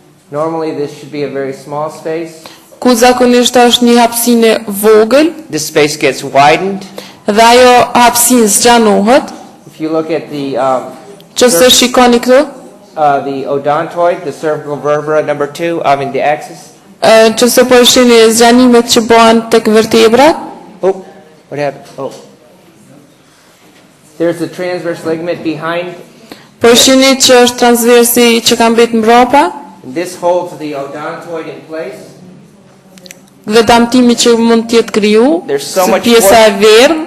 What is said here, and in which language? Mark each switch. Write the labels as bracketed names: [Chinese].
[English] Normally this should be a very small space. [Albanian] Ku zakonisht është një hapësinë vogël. [English] This space gets widened. [Albanian] Dhe ajo hapësinë zgjanohet. [English] If you look at the [Albanian] Qëse shikoni këtu, [English] the odontoid, the cervical vertebra number 2, the axis. [Albanian] Qëse po shihni zgjanimet që bëhen tek vertebrat. [English] Oh, what happened? Oh. There's the transverse ligament behind. [Albanian] Po shihni që është transversi që ka mbet mbrapa. [English] This holds the odontoid in place. [Albanian] Dhe damtimi që mund të jetë kriju, pjesa e verdhë.